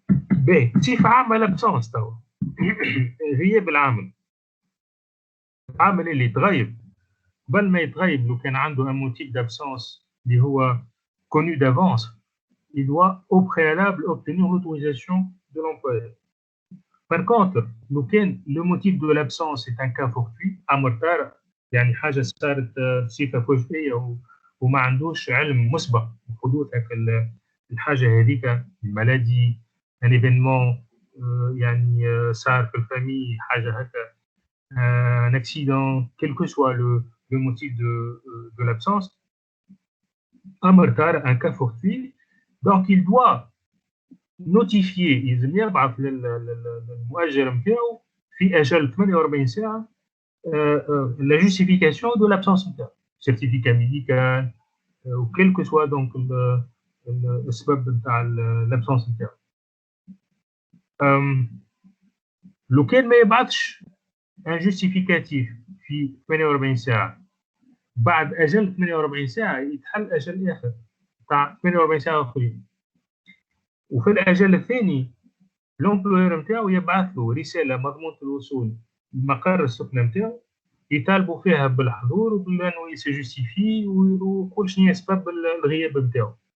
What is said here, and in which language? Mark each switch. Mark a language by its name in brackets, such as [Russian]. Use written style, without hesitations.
[Arabic] باهي صفه عامه لابسونس توا غياب العامل اللي تغيب قبل ما يتغيب لو كان عنده [French] un motif d'absence [Arabic] اللي هو [French] connu d'avance il doit au préalable obtenir l'autorisation de l'employeur. Par contre [Arabic] لو كان [French] le motif de l'absence est un cas fortuit [Arabic] امر طارئ يعني حاجه صارت صفه فجائيه وما عندوش علم مسبق بحدوث هاك الحاجه هذيك المالادي un événement يعني صار في الفامي حاجه هكا [French] un accident quel que soit le motif de l'absence, un retard, un cas fortuit, donc il doit notifier [Arabic] يلزم يبعث للمؤجر نتاعو في اجل 48 ساعه [French] la justification de l'absence نتاعو certificat médical ou quel que soit donc [Arabic] السبب نتاع [French] l'absence نتاعو. [Arabic] لو كان ما يبعثش un justificatif في 48 ساعه، بعد اجل 48 ساعه يتحل اجل اخر تاع 48 ساعه اخرين. وفي الاجل الثاني لومبلوير نتاعو يبعث له رساله مضمونه الوصول لمقر السكنه نتاعو يطالبوا فيها بالحضور وبانه يسجستيفي ويقول شنو هي اسباب الغياب نتاعو.